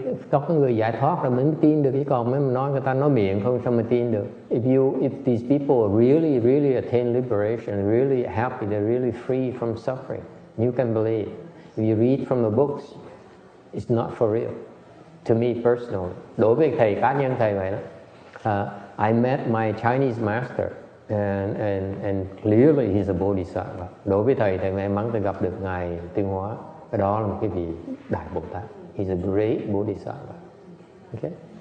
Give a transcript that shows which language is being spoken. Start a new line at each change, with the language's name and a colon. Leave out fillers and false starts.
Vietnamese: Có cái người giải thoát rồi mình mới tin được, chứ còn mấy mình nói người ta nói miệng không sao mà tin được.
English: If these people really attain liberation, really happy, they're really free from suffering, you can believe. If you read from the books, it's not for real. To me personally,
Vietnamese: đối với thầy cá nhân thầy vậy đó.
English: I met my Chinese master and clearly he's a bodhisattva.
Vietnamese: Đối với thầy may mắn tôi gặp được ngài Tuyên Hóa. Cái đó là một cái vị đại Bồ Tát.
English: He's a great bodhisattva. Okay.